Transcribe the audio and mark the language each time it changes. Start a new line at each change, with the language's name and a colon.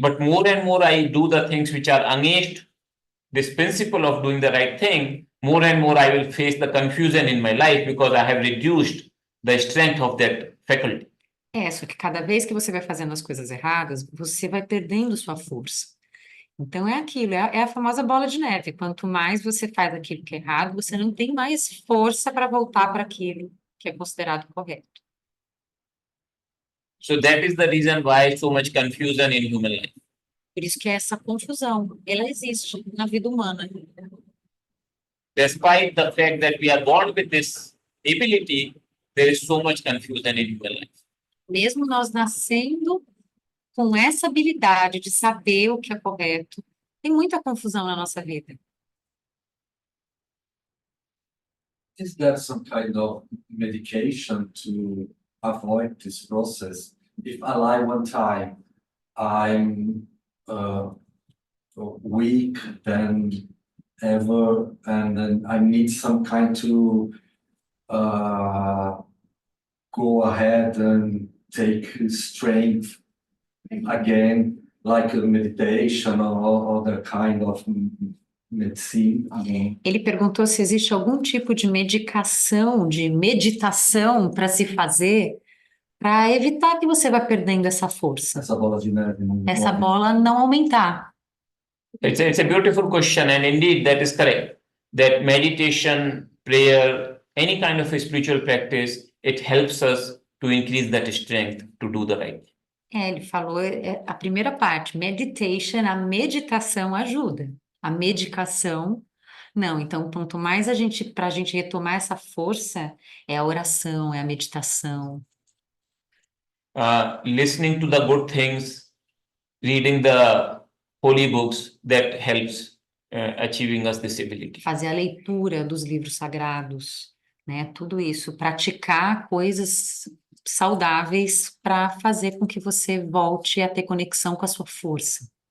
English: But more and more I do the things which are against this principle of doing the right thing, more and more I will face the confusion in my life because I have reduced the strength of that faculty.
Portuguese: Só que cada vez que você vai fazendo as coisas erradas, você vai perdendo sua força. Então é aquilo, é a famosa bola de neve. Quanto mais você faz aquilo que é errado, você não tem mais força para voltar para aquilo que é considerado correto.
English: So that is the reason why so much confusion in human life.
Portuguese: Por isso que essa confusão, ela existe na vida humana.
English: Despite the fact that we are born with this ability, there is so much confusion in human life.
Portuguese: Mesmo nós nascendo com essa habilidade de saber o que é correto, tem muita confusão na nossa vida.
English: Is there some kind of medication to avoid this process? If I lie one time, I'm weak than ever, and then I need some kind to go ahead and take strength again, like a meditation or other kind of medicine again.
Portuguese: Ele perguntou se existe algum tipo de medicação, de meditação para se fazer, para evitar que você vá perdendo essa força, Essa bola de neve. essa bola não aumentar.
English: It's a beautiful question, and indeed that is correct. That meditation, prayer, any kind of a spiritual practice, it helps us to increase that strength to do the right thing.
Portuguese: Ele falou a primeira parte, meditation, a meditação ajuda. A medicação, não. Então, quanto mais para a gente retomar essa força, é a oração, é a meditação.
English: Listening to the good things, reading the holy books, that helps achieving us this ability.
Portuguese: Fazer a leitura dos livros sagrados, né? Tudo isso, praticar coisas saudáveis para fazer com que você volte a ter conexão com a sua força.